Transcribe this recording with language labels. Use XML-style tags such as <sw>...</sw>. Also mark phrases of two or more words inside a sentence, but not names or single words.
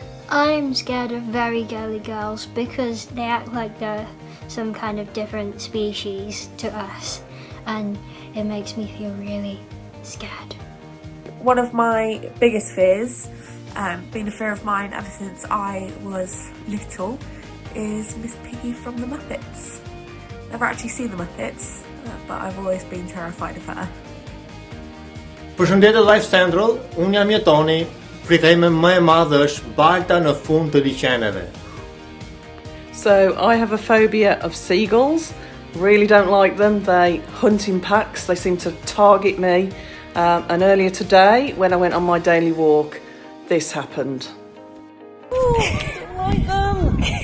<en>I'm scared of very girly girls because they act like they're some kind of different species to us, and it makes me feel really scared. One of my biggest fears, been a fear of mine ever since I was little, is Miss Piggy from the Muppets. Never actually seen the Muppets, but I've always been terrified of her.</en> <sq>Përshëndetje Lifecentral, unë jam Jetoni. Frika ime më e madhe është balta në fund të liçeneve.</sq> <en>So I have a phobia of seagulls. Really don't like them. They hunt in packs. They seem to target me. And earlier today, when I went on my daily walk, this happened. Ooh, I don't like them.</en>